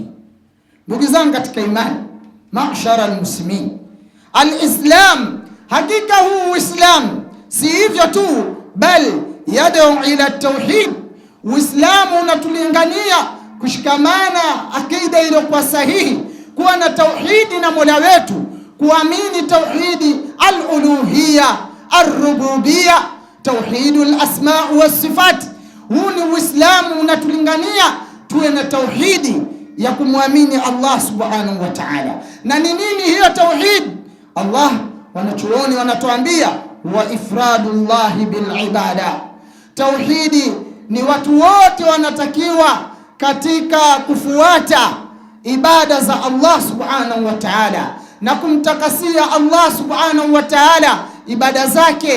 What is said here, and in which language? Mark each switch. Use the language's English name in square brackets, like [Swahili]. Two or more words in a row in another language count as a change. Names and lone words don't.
[Swahili] Ndugu zangu katika imani, [Arabic] معشر المسلمين الإسلام, [Swahili] hakika huu Uislamu si hivyo tu, bali [Arabic] يدعو إلى التوحيد. [Swahili] Uislamu unatulingania kushikamana akida iliyokuwa sahihi, kuwa na tauhidi na Mola wetu, kuamini tauhidi [Arabic] الألوهية الربوبية توحيد الأسماء والصفات. [Swahili] Huu ni Uislamu unatulingania tuwe na tauhidi ya kumwamini Allah [Arabic] سبحانه وتعالى. [Swahili] Na ni nini hiyo tauhid? Allah wanachuoni wanatuambia [Arabic] وإفراد الله بالعبادة. [Swahili] Tauhidi ni watu wote wanatakiwa katika kufuata ibada za Allah [Arabic] سبحانه وتعالى [Swahili] na kumtakasia Allah [Arabic] سبحانه وتعالى [Swahili] ibada zake.